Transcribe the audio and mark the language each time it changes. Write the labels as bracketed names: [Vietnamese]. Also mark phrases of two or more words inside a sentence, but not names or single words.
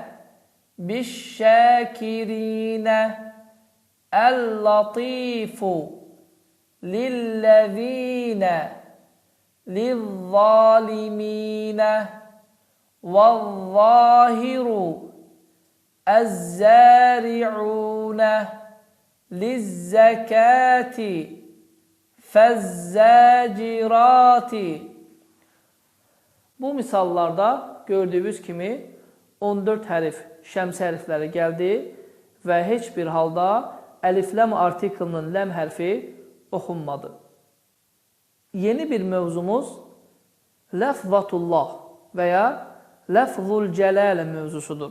[Arabic] بالشاكرين اللطيف للذين للظالمين والظاهر الزارعون للزكاة فالزاجرات. [Azerbaijani] Bu misallarda gördüyünüz kimi 14 hərf şəms hərfləri gəldi və heç bir halda əlifləm artiklının ləm hərfi oxunmadı. Yeni bir mövzumuz ləfzatullah və ya ləfzul cələlə mövzusudur.